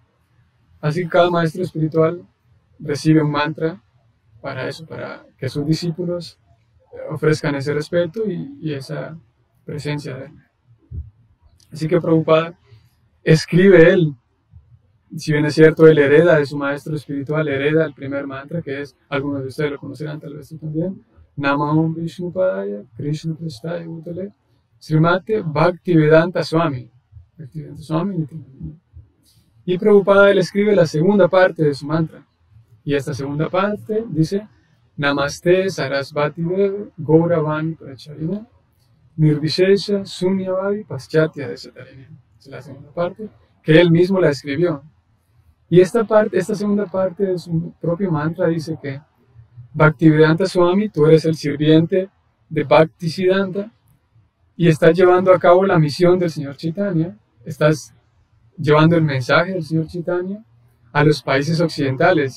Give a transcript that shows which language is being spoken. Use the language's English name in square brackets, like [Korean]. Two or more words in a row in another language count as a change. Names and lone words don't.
[Spanish] Así que cada maestro espiritual recibe un mantra para eso, para que sus discípulos ofrezcan ese respeto y esa presencia de él. Así que Prabhupada escribe él. Si bien es cierto, él hereda de su maestro espiritual, hereda el primer mantra, que es, algunos de ustedes lo conocerán, tal vez tú también, [Sanskrit] नमाहं विष्णुपादाय, कृष्ण प्रेष्ठाय भूतले, श्रीमते भक्तिवेदान्त स्वामी. Bhaktivedanta Swami. [Spanish] Y Prabhupada él escribe la segunda parte de su mantra. Y esta segunda parte dice: [Sanskrit] नमस्ते सरस्वती देवे गौरवाणी प्रचारिणे निर्विशेष शून्यवादि पाश्चात्य देशतारिणे. [Spanish] Es la segunda parte, que él mismo la escribió. Y esta segunda parte de su propio mantra dice que Bhaktivedanta Swami, tú eres el sirviente de Bhaktisiddhanta y estás llevando a cabo la misión del Señor Chaitanya, estás llevando el mensaje del Señor Chaitanya a los países occidentales.